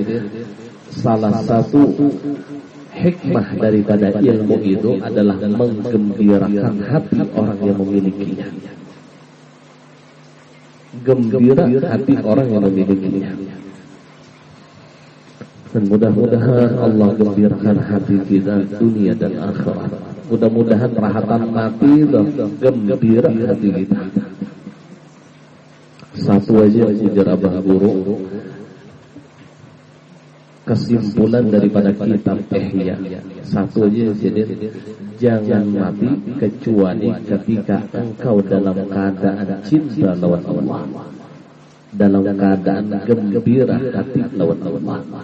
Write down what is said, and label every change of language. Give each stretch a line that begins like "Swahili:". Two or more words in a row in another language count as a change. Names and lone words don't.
Banjar: Salah satu hikmah daripada ilmu itu adalah menggembirakan hati orang yang memilikinya. Gembira hati orang yang memilikinya. Dan mudah-mudahan Allah gembirakan hati kita dunia dan akhirat. Mudah-mudahan rahatan mati dan gembira hati kita. Satu aja ujar Abah Guru. Kesimpulan daripada kitab Ihya satu aja jadi jangan mati kecuali ketika engkau dalam keadaan cinta lawan Allah, dalam keadaan gembira hati lawan Allah.